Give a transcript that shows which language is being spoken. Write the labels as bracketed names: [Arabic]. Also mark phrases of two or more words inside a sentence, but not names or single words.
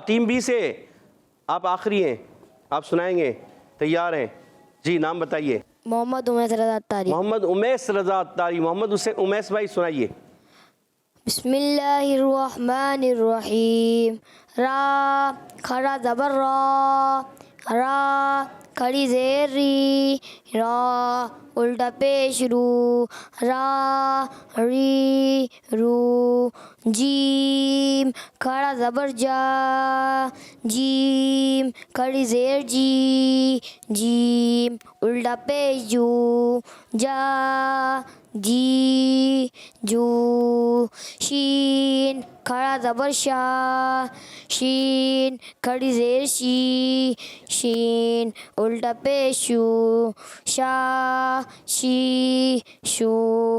[Urdu] ٹیم بی سے آپ آخری ہیں, آپ سنائیں گے, تیار ہیں؟ جی نام بتائیے. محمد عمیس رضا اتاری. محمد عمیس رضا اتاری. محمد عمیس بھائی سنائیے. [Arabic] بسم اللہ الرحمن الرحیم. [Urdu] را کھڑا زبر را را کھڑی زیر ری را الٹا پیش رو را ری رو. جیم کھڑا زبر جا جیم کھڑی زیر جی جیم الٹا پیش جو جا جی جو. شین کھڑا زبر شا شین کھڑی زیر شی شین الٹا پیش شو شا شی شو.